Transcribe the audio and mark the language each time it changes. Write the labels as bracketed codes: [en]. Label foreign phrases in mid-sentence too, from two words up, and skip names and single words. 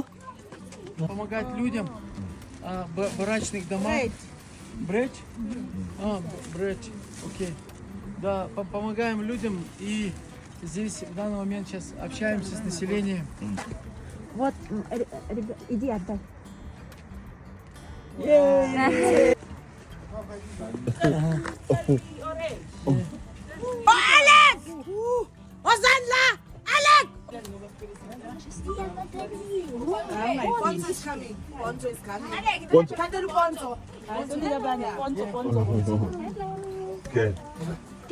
[ru] Помогать людям в барачных домах. Брать? Брать. Окей. Да, помогаем людям и здесь в данный момент сейчас общаемся с населением. Вот, иди отдай. [en] Alex! Ozanla! Alex! Ponzo is coming. Ponzo is coming. Ponzo. Ponzo. Okay.